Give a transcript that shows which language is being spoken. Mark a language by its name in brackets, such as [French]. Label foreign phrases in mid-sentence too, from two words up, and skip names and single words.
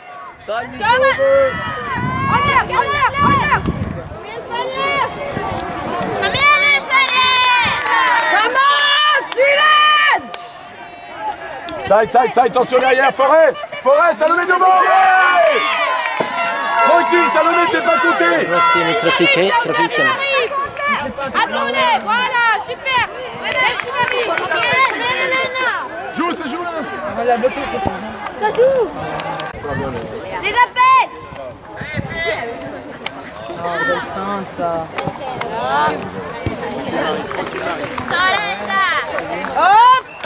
[French] Side, attention derrière, Forêt, Salomé devant, ouais! Tranquille, Salomé, t'es pas côté! [Swedish] Röst in i trafiken. [French] Attendez, voilà, super. Merci Marie. Joue, c'est joue là! Les appels. Hop.